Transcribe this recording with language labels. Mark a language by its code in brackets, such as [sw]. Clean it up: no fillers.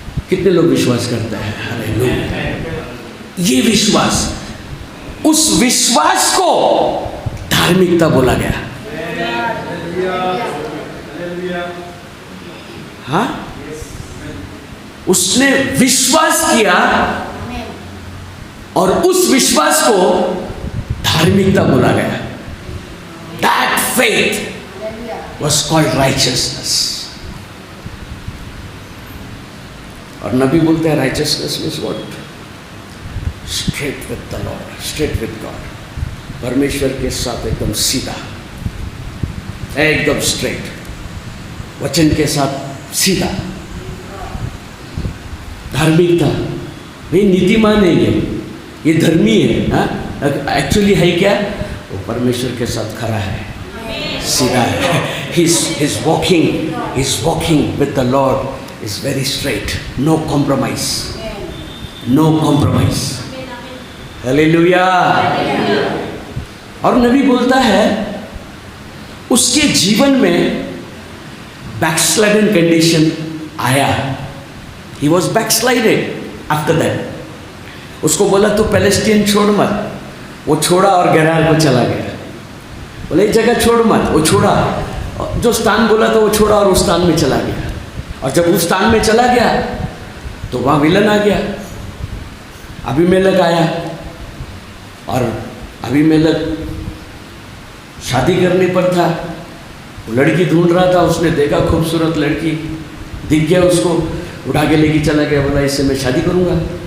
[hi] कितने लोग विश्वास करते हैं? हालेलुया। ये विश्वास, उस विश्वास को धार्मिकता बोला गया। हाँ, उसने विश्वास किया और उस विश्वास को धार्मिकता बोला गया। [en] That faith was called righteousness। [hi] और नबी बोलते हैं [en] righteousness means what? Straight with the Lord, straight with God। [hi] परमेश्वर के साथ एकदम सीधा, एकदम स्ट्रेट, वचन के साथ सीधा। धार्मिकता, भाई नीतिमान है ये धर्मी है। हाँ, एक्चुअली है क्या? वो परमेश्वर के साथ खड़ा है, सीधा है। [en] He's walking with the Lord is very straight, no compromise, no compromise। [hi] Hallelujah. और नबी बोलता है उसके जीवन में बैकस्लाइडन कंडीशन आया। [en] He was backslided after that। [hi] उसको बोला तू पैलेस्टीन छोड़ मत, वो छोड़ा और गेरार को चला गया। बोले एक जगह छोड़ मत, वो छोड़ा, जो स्थान बोला था वो छोड़ा और उस स्थान में चला गया। और जब उस स्थान में चला गया तो वहाँ विलन आ गया, अबीमेलेक आया, और अबीमेलेक शादी करने पर था, वो लड़की ढूंढ रहा था, उसने देखा खूबसूरत लड़की, दिख गया उसको, उठा के लेके चला गया, बोला इससे मैं शादी करूँगा।